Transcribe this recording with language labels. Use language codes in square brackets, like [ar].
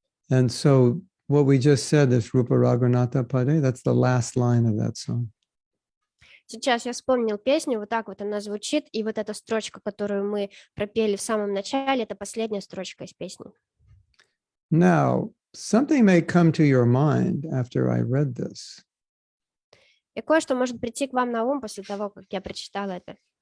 [en] And so what we just said, this [bn] Rupa Raghunatha Pade, [en] that's the last line of that song. [ru] Сейчас я вспомнил песню, вот так вот она звучит, и вот эта строчка, которую мы пропели в самом начале, это последняя строчка из песни. [en] Now, something may come to your mind after I read this. [ru] И кое-что может прийти к вам на ум после того, как я прочитала это.